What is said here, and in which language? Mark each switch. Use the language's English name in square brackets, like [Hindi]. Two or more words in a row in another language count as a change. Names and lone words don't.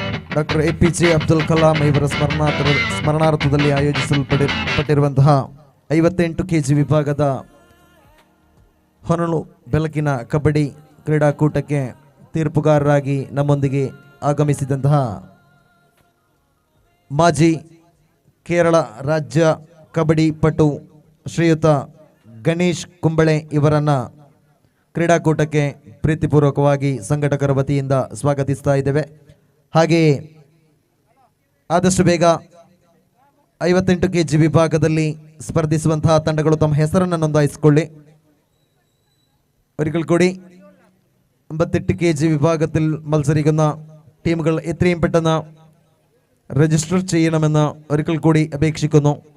[Kannada] ಡಾಕ್ಟರ್ APJ ಅಬ್ದುಲ್ ಕಲಾಂ ಇವರ ಸ್ಮರಣಾರ್ಥದಲ್ಲಿ ಆಯೋಜಿಸಲ್ಪಟ್ಟಿರುವಂತಹ 58 kg ವಿಭಾಗದ ಹೊನಲು ಬೆಳಕಿನ ಕಬಡ್ಡಿ ಕ್ರೀಡಾಕೂಟಕ್ಕೆ ತೀರ್ಪುಗಾರರಾಗಿ ನಮ್ಮೊಂದಿಗೆ ಆಗಮಿಸಿದಂತಹ ಮಾಜಿ ಕೇರಳ ರಾಜ್ಯ ಕಬಡ್ಡಿ ಪಟು ಶ್ರೀಯುತ ಗಣೇಶ್ ಕುಂಬಳೆ ಇವರನ್ನು ಕ್ರೀಡಾಕೂಟಕ್ಕೆ ಪ್ರೀತಿಪೂರ್ವಕವಾಗಿ ಸಂಘಟಕರ ವತಿಯಿಂದ ಸ್ವಾಗತಿಸ್ತಾ ಇದ್ದೇವೆ. ಹಾಗೆಯೇ ಆದಷ್ಟು ಬೇಗ 58 kg ವಿಭಾಗದಲ್ಲಿ സ്പർദ്ധിಸುವಂತಹ ತಂಡಗಳು ತಮ್ಮ ಹೆಸರನ್ನು ನೋಂದಾಯಿಸಿಕೊಳ್ಳಿ. [Malayalam] ഒരിക്കൽ കൂടി 58 kg വിഭാഗത്തിൽ മത്സരിക്കുന്ന ടീമുകൾ എത്രയും പെട്ടെന്ന് രജിസ്റ്റർ ചെയ്യണമെന്ന് ഒരിക്കൽ കൂടി അപേക്ഷിക്കുന്നു.